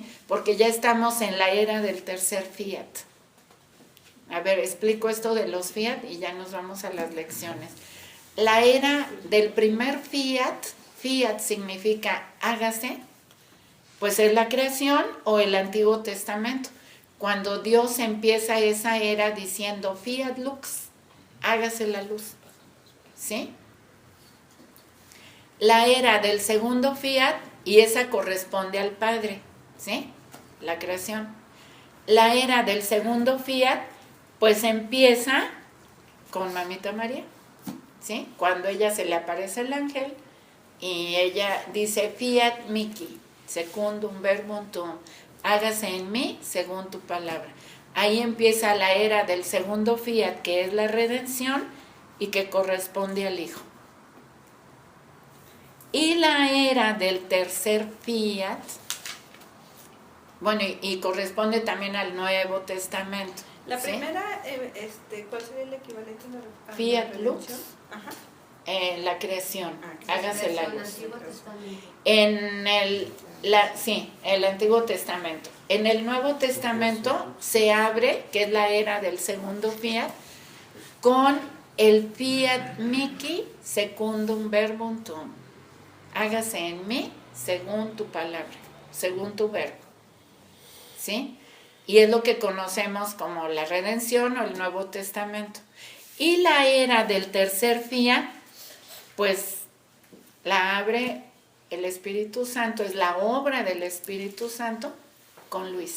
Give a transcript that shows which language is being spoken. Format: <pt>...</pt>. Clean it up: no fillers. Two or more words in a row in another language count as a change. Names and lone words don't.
<es>Porque ya estamos en la era del tercer fiat. A ver, explico esto de los fiat y ya nos vamos a las lecciones. La era del primer fiat significa hágase, pues es la creación o el Antiguo Testamento. Cuando Dios empieza esa era diciendo</es> <la>fiat lux,</la> <es>hágase la luz, ¿sí? La era del segundo fiat, y esa corresponde al Padre, ¿sí? La creación. La era del segundo fiat, pues empieza con Mamita María, ¿sí? Cuando ella se le aparece el ángel y ella dice</es> <la>fiat mihi, secundum verbum tuum,</la> <es>hágase en mí según tu palabra. Ahí empieza la era del segundo fiat, que es la redención y que corresponde al Hijo. Y la era del tercer fiat, bueno, y corresponde también al Nuevo Testamento. La ¿sí? primera, ¿cuál sería el equivalente a</es> <la>Fiat lux.</la> <es>Ajá. La creación, hágase la luz. Antiguo Testamento. El Antiguo Testamento. En el Nuevo Testamento se abre, que es la era del segundo fiat, con el</es> <la>fiat mihi secundum verbum tuum.</la> <es>Hágase en mí según tu palabra, según tu verbo. ¿Sí? Y es lo que conocemos como la redención o el Nuevo Testamento. Y la era del tercer fiat, pues la abre el Espíritu Santo, es la obra del Espíritu Santo con Luisa.</es>